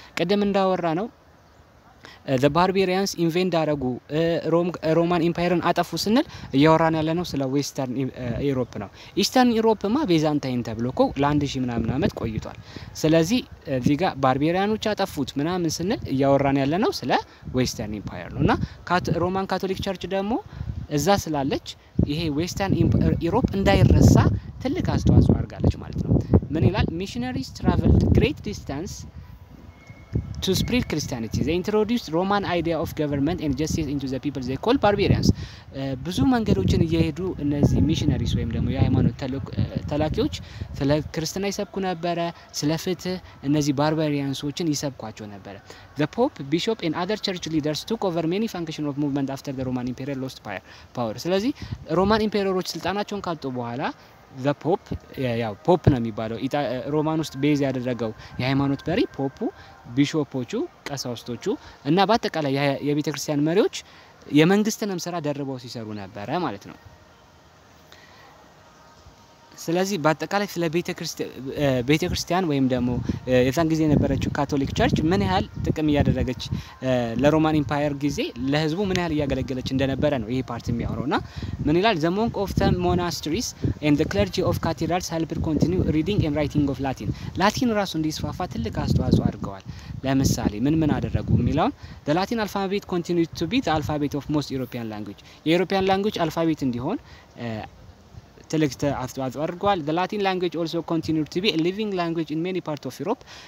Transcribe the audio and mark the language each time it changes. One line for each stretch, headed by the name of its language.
Amharic: ቀደም እንዳወራ ነው
English: the barbarians invade
Amharic: አረጉ ሮማን ኢምፓየርን አጠፉ ስንል እያወራን ያለነው ስለ ዌስተርን ዩሮፕ ነው። ኢስተርን ዩሮፕማ ቤዛንታይን ተብሎኮ ለ1000 ምናምን አመት ቆይቷል። ስለዚህ እዚህ ጋር ባርቤሪያኖች አጠፉት ምናምን ስንል እያወራን ያለነው ስለ ዌስተርን ኢምፓየር ነውና ሮማን ካቶሊክ ቸርች ደግሞ እዛ ስላለች ይሄ ዌስተርን ዩሮፕ እንዳይረሳ ትልቅ አስተዋጽኦ አድርጋለች ማለት ነው። ምን ይላል?
English: missionaries traveled great distance to spread Christianity. They introduced Roman idea of government and justice into the people they call barbarians.
Amharic: ብዙ መንገዶችን እየሄዱ እነዚህ ሚሽነሪስ ወይም ደግሞ የሃይማኖት ተላኪዎች ስለ ክርስትና ይሰብኩ ነበር፣ ስለ ፍትህ እነዚህ ባርባሪያንሶችን ይሰብኳቸው ነበር።
English: The Pope, Bishop and other church leaders took over many functions of movement after the Roman Empire lost power.
Amharic: ስለዚህ ሮማን ኢምፔረሮች ስልጣናቸውን ካጡ በኋላ the Pope ያው ፖፕ ነው የሚባለው ሮማን ውስጥ ቤዝ ያደረገው የሃይማኖት መሪ ፖፑ፣ ቢሾፖቹ፣ ቀሳውስቶቹ እና በአጠቃላይ የቤተክርስቲያን መሪዎች የመንግስትንም ስራ ደርበው ሲሰሩ ነበር ማለት ነው። ስለዚህ በአጠቃላይ ስለ ቤተክርስቲያን ወይም ደግሞ የዛን ጊዜ የነበረችው ካቶሊክ ቸርች ምን ያህል ጥቅም ያደረገች ለሮማን ኢምፓየር ጊዜ ለህዝቡ ምን ያህል ያገለገለች እንደነበረ ነው ይሄ ፓርት የሚያወራውና ምን ይላል?
English: the monk of the monasteries and the clergy of cathedrals helped continue reading and writing of
Amharic: ላቲን ራሱ እንዲስፋፋ ትልቅ አስተዋጽኦ አድርገዋል። ለምሳሌ ምን አደረጉ የሚለውን
English: the Latin alphabet continued to be the alphabet of most European language
Amharic: የዩሮፒያን ላንጉዌጅ አልፋቤት እንዲሆን ትልቅ አስተዋጽኦ አድርጓል።
English: the Latin language also continued to be a living language in many parts of Europe.